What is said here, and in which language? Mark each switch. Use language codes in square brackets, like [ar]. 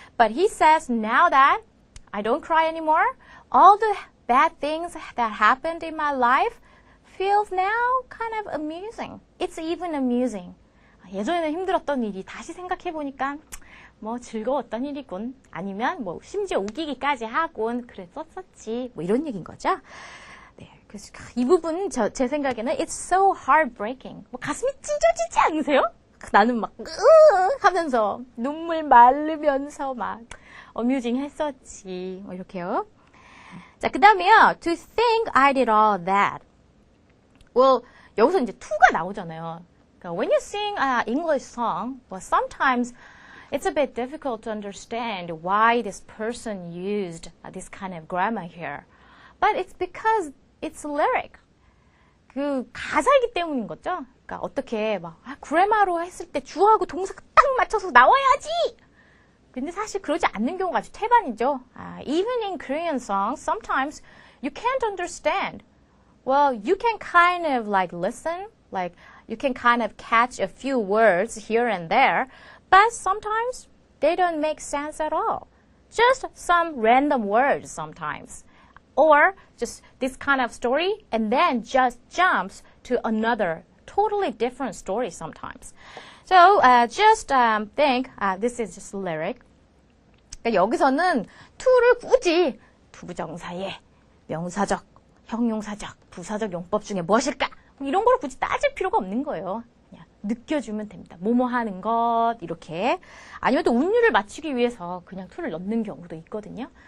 [en] But he says now that I don't cry anymore, all the bad things that happened in my life feels now kind of amusing. It's even amusing. [ko] 예전에는 힘들었던 일이 다시 생각해보니까 뭐 즐거웠던 일이군. 아니면 뭐 심지어 우기기까지 하곤 그랬었지. 뭐 이런 얘기인 거죠. 네, 그래서 이 부분 제 생각에는 [en] it's so heartbreaking. [ko] 뭐 가슴이 찢어지지 않으세요? 나는 막 하면서 눈물 마르면서 막 어뮤징 했었지. 뭐 이렇게요. 자, 그 다음에요. [en] To think I did all that. Well, [ko] 여기서 이제 to가 나오잖아요. [en] 그러니까 when you sing an English song, well, sometimes it's a bit difficult to understand why this person used this kind of grammar here. But it's because it's lyric. [ko] 그 가사이기 때문인 거죠. 그러니까 어떻게 막 그래마로 했을 때 주어하고 동사가 딱 맞춰서 나와야지. 근데 사실 그러지 않는 경우가 아주 태반이죠. [en] Even in Korean songs, sometimes you can't understand. Well, you can kind of like listen, like you can kind of catch a few words here and there, but sometimes they don't make sense at all. Just some random words sometimes. Or just this kind of story and then just jumps to another totally different story sometimes. So just think this is just lyric. [ko] 그러니까 여기서는 to를 굳이 부부정사의 명사적, 형용사적, 부사적 용법 중에 무엇일까? 이런 걸 굳이 따질 필요가 없는 거예요. 그냥 느껴주면 됩니다. 뭐뭐 하는 것 이렇게. 아니면 또 운율을 맞추기 위해서 그냥 to를 넣는 경우도 있거든요.